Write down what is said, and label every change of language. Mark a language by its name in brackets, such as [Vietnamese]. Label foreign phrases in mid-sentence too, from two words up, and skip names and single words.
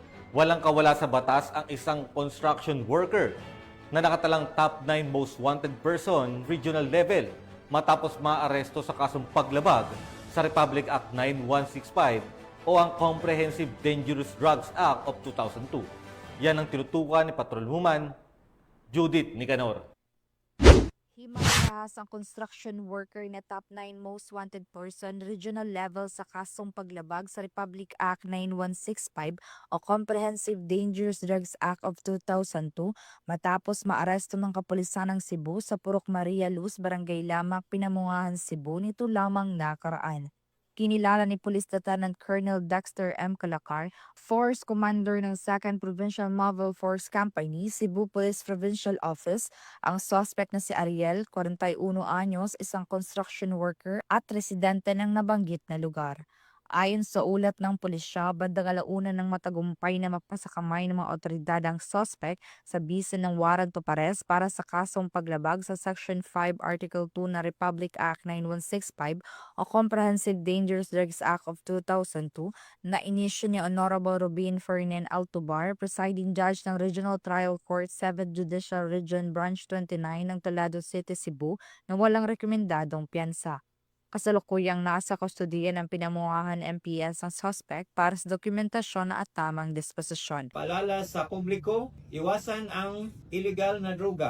[Filipino] Walang kawala sa batas ang isang [English] construction worker [Filipino] na nakatalang [English] top 9 most wanted person regional level [Filipino] matapos maaresto sa kasong paglabag sa Republic Act 9165 o ang Comprehensive Dangerous Drugs Act of 2002. Yan ang tinutukan ni Patrolwoman Judith Nicanor. Himanahas ang [English] construction worker [Filipino] na [English] top 9 most wanted person regional level [Filipino] sa kasong paglabag sa Republic Act 9165 o Comprehensive Dangerous Drugs Act of 2002 matapos maaresto ng kapulisan ng Cebu sa Purok Maria Luz, Barangay Lamak, Pinamungahan, Cebu nito lamang nakaraan. Kinilala ni Police Lieutenant Colonel Dexter M. Calacar, Force Commander ng 2nd Provincial Mobile Force Company, Cebu Police Provincial Office, ang suspect na si Ariel, 41 anyos, isang [English] construction worker [Filipino] at residente ng nabanggit na lugar. Ayon sa ulat ng pulisya, bandang alauna ng matagumpay na mapasakamay ng mga otoridad ang suspect sa bisa ng [English] warrant of arrest [Filipino] para sa kasong paglabag sa Section 5 Article 2 na Republic Act 9165 o Comprehensive Dangerous Drugs Act of 2002 na inisyu ni Honorable Rubin Ferdinand Altobar, [English] presiding judge [Filipino] ng Regional Trial Court 7th Judicial Region Branch 29 ng Toledo City, Cebu na walang rekomendadong piyansa. Kasalukuyang nasa kustodiya ng Pinamungahan MPS ang suspect para sa dokumentasyon at tamang disposisyon. Paalala sa publiko, iwasan ang illegal na droga.